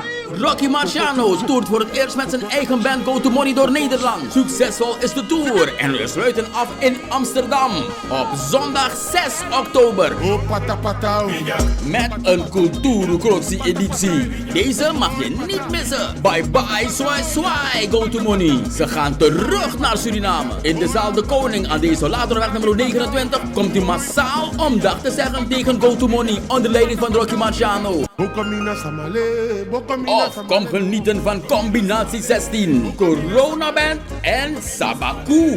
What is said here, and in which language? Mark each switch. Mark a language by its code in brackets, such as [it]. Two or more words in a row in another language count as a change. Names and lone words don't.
[nl] Rocky Marciano toert voor het eerst met zijn eigen band Go To Money door Nederland. Succesvol is de tour en we sluiten af in Amsterdam op zondag 6 oktober. Met een Kulturu-Kroxie editie. Deze mag je niet missen. [en] Bye bye, [nl] swai swai, Go To Money. Ze gaan terug naar Suriname. In de zaal De Koning aan de Isolatorweg nummer 29 komt u massaal om dag te zeggen tegen Go To Money onder leiding van Rocky Marciano. Of kom genieten van Combinatie 16, Corona Band en Sabaku.